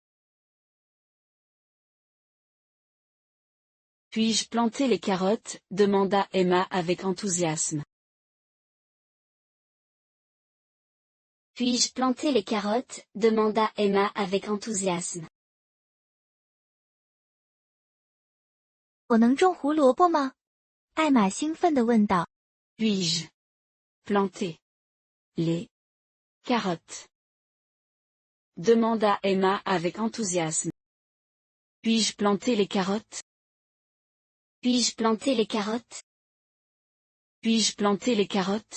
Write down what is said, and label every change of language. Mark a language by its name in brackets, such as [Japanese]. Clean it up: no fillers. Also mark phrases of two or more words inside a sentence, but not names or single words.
[French] Puis-je planter les carottes, demanda Emma avec enthousiasme. Puis-je planter les carottes, demanda Emma avec enthousiasme. [Chinese] 我能种胡萝卜吗？艾玛兴奋地问道。 [French] Puis-je planter les carottes? Demanda Emma avec enthousiasme. Puis-je planter les carottes? Puis-je planter les carottes? Puis-je planter les carottes?